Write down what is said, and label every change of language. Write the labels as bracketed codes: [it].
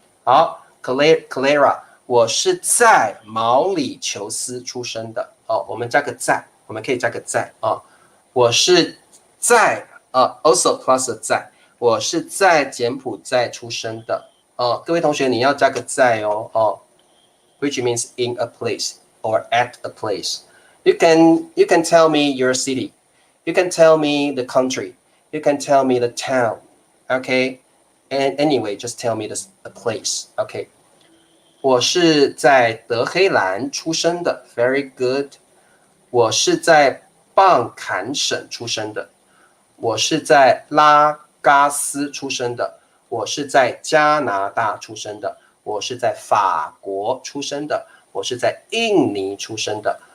[zh] 好 ，Clara， 我是在毛里求斯出生的。哦，我们加个在，我们可以加个在啊、哦。我是在 [en] also plus [zh] 在，我是在柬埔寨出生的。哦，各位同学，你要加个在哦。 [en] 哦 ，which means in a place or at a place. You can tell me your city. You can tell me the country. You can tell me the town. Okay.And anyway, just tell me the place. [zh] OK， 我是在德黑兰出生的 ， [en] very good。 [zh] 我是在蚌坎省出生的，我是在拉加斯出生的，我是在加拿大出生的，我是在法国出生的，我是在印尼出生的。